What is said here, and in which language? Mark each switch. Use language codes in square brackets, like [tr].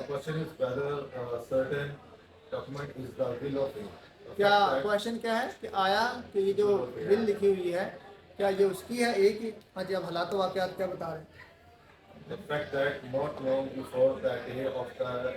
[en] The question is whether certain document is the will of A. The [ur] کیا [en] fact that [ur] question کیا ہے کہ آیا کہ یہ جو ول لکھی ہوئی ہے کیا یہ اس کی ہے, ایک ہی. ہاں جی, اب حالات و واقعات کیا بتا رہے ہیں. [en] The fact that not long before that day of the